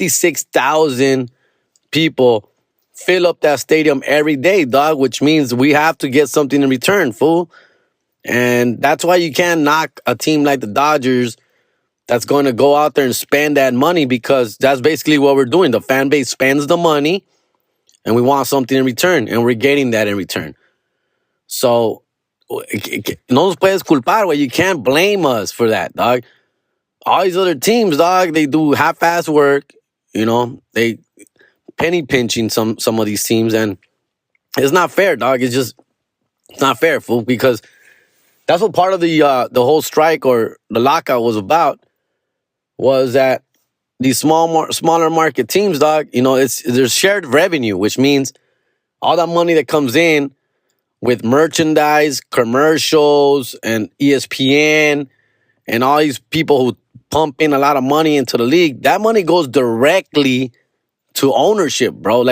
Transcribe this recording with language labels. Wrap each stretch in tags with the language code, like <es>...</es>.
<en>56,000 people fill up that stadium every day, dog, which means we have to get something in return, fool. And that's why you can't knock a team like the Dodgers that's going to go out there and spend that money, because that's basically what we're doing. The fan base spends the money and we want something in return, and we're getting that in return.</en> <es>So, no nos puedes culpar, güey.</es> <en>You can't blame us for that, dog. All these other teams, dog, they do half-ass work. They penny pinching some of these teams, and it's not fair, dog. It's not fair, fool, because that's what part of the whole strike or the lockout was about, was that these smaller market teams, dog, there's shared revenue, which means all that money that comes in with merchandise, commercials, and ESPN, and all these people who pump in a lot of money into the league, that money goes directly to ownership, bro.</en>